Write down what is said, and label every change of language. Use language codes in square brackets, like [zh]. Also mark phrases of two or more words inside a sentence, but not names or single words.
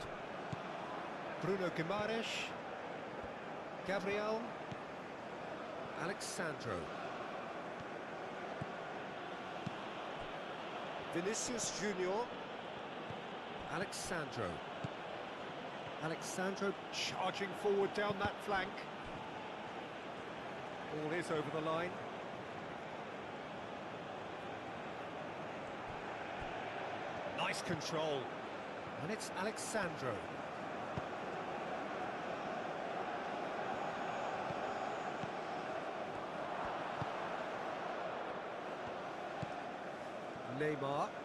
[en] Bruno Guimaraes. Gabriel. Alexandro. Vinicius Junior. Alexandro. Alexandro charging forward down that flank. Ball is over the line. Nice control. And it's Alexandro. Neymar.